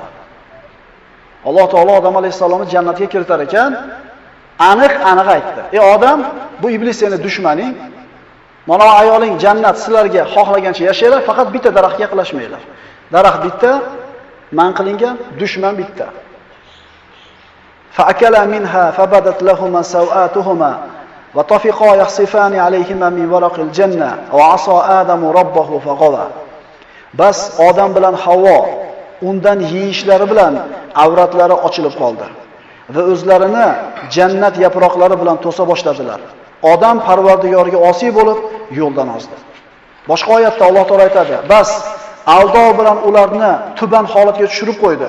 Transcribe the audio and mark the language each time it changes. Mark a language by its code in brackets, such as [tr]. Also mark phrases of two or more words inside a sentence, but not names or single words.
[uz] Alloh taolo Odam alayhisalomni jannatga kiritar ekan, aniq aytdi. Ey odam, bu iblis seni dushmaning. Mana ayoling jannat sizlarga xohlagancha yashaylar, faqat bitta daraxtga yaqinlashmanglar. Daraxt bitta, man qilingan, dushman bitta. [ar] فأكلا منها فبدت لهما سوآتهما وطفقا يخصفان عليهما من ورق الجنة وعصى آدم ربه فغوى. [uz] Bas Odam bilan Havvo undan yeyishlari bilan avratlari ochilib qoldi va o'zlarini jannat yaproqlari bilan to'sa boshladilar. Odam Parvardigoriga osiy bo'lib yo'ldan ozdi. Boshqa oyatda Alloh taolo aytadi: "Bas aldov bilan ularni tuban holatga tushirib qo'ydi.